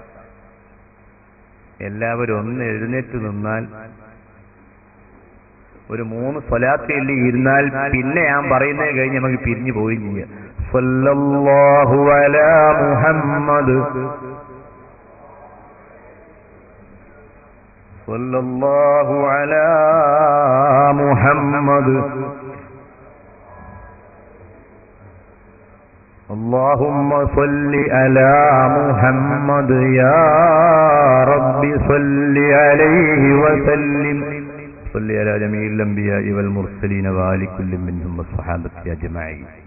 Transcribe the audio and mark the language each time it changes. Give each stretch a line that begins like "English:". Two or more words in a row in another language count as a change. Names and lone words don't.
Malayalam: എല്ലാവരും ഒന്ന് എഴുന്നേറ്റ് നിന്നാൽ ഒരു 3 സ്വലാത്ത് ഇരുന്നാൽ പിന്നെ ഞാൻ പറയുന്നത് കഴിഞ്ഞ് നമുക്ക് പിരിഞ്ഞു പോയി ചെയ്യാം.
Arabic: صلى الله على محمد، صلى الله على محمد, اللهم صل على محمد يا رب صل عليه وسلم صل على جميع الأنبياء والمرسلين وآل كل منهم والصحابة أجمعين.